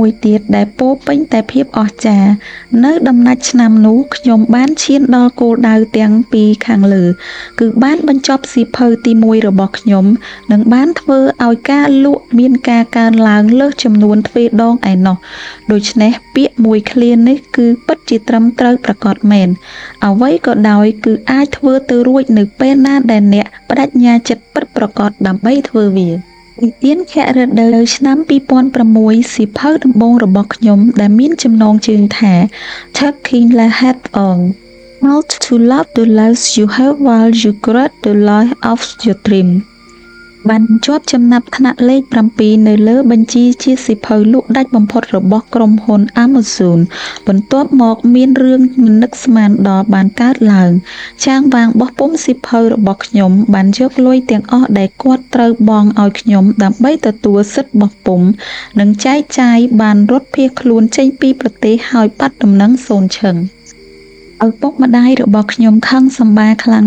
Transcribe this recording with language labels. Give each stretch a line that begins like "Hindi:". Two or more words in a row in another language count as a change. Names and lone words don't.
Khmer: មួយទៀតដែលពោរពេញតែភាពអស្ចារ្យនៅដំណាច់ឆ្នាំនោះខ្ញុំបានឈានដល់គោលដៅទាំងពីរខាងលើគឺបានបញ្ចប់សៀវភៅទី1របស់ខ្ញុំនិងបានធ្វើឲ្យការលក់មានការកើនឡើងលើសចំនួនទ្វេដងឯណោះដូច្នេះពាក្យមួយឃ្លានេះគឺពិតជាត្រឹមត្រូវប្រាកដមែនអ្វីក៏ដោយគឺអាចធ្វើទៅរួចនៅពេលណាដែលអ្នកបដិញ្ញាចិត្តពិតប្រាកដដើម្បីធ្វើវានិ ទានខៈរដូវឆ្នាំ2006សៀវភៅដំបូងរបស់ខ្ញុំដែលមានចំណងជើងថា Taking the Hat On How to Love the Life You Have While You Create the Life of Your Dream បានជាប់ចំណាត់ថ្នាក់លេខ7នៅលើបញ្ជីជាសៀវភៅលក់ដាច់បំផុតរបស់ក្រុមហ៊ុន Amazon បន្ទាប់មកមានរឿងមិននឹកស្មានដល់បានកើតឡើងចា ងវាងបោះពុម្ពសៀវភៅរបស់ខ្ញុំបានយកលុយទាំងអស់ដែលគាត់ត្រូវបង់ឲ្យខ្ញុំដើម្បីទទួលសិទ្ធិបោះពុម្ពនិងចែកចាយបានរត់ភៀសខ្លួនចេញពីប្រទេសហើយបាត់ដំណឹងសូន្យឈឹងឪពុកម្ដាយរបស់ខ្ញុំខឹងសម្បាខ្លាំង